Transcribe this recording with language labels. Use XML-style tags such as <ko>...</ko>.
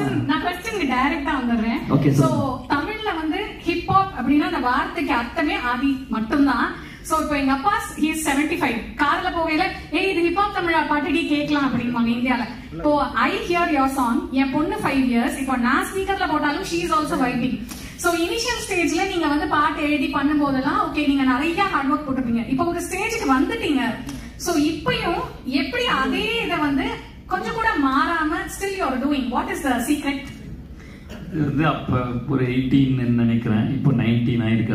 <ta>நான் क्वेश्चन டைரக்ட்டா வந்துறேன். சோ தமிழ்ல வந்து ஹிப் ஹாப் அப்படினா அந்த வார்த்தைக்கு அர்த்தமே ஆதி மட்டும்தான். சோ இப்போ எங்க அப்பா</ta> <en>he is 75</en> <ta>கார்ல போவேல ஏய் இது ஹிப் ஹாப் தமிழா பாட்டுடி கேட்கலாம் அப்படின்வாங்க இந்தியால. இப்போ</ta> <en>I hear your song,</en> <ta>என் பொண்ணு 5 years, இப்போ நான் ஸ்பீக்கர்ல போட்டாலும்</ta> <en>she is also vibing.</en> <ta>So initial ஸ்டேஜ்ல நீங்க வந்து பாட்டு எழுதி பண்ணும்போதெல்லாம் ஓகே நீங்க நிறைய ஹார்ட் ஒர்க் போட்டுப்பீங்க. இப்போ ஒரு ஸ்டேஜுக்கு வந்துட்டீங்க. சோ இப்பயும் எப்படி அதே இத வந்து கொஞ்சம் கூட மாறாம</ta> <en>still you are doing, what is the secret?</en> <ta>இது அப்ப ஒரு 18 நினைக்கிறேன், இப்போ 19 ஆயிருக்கு.</ta>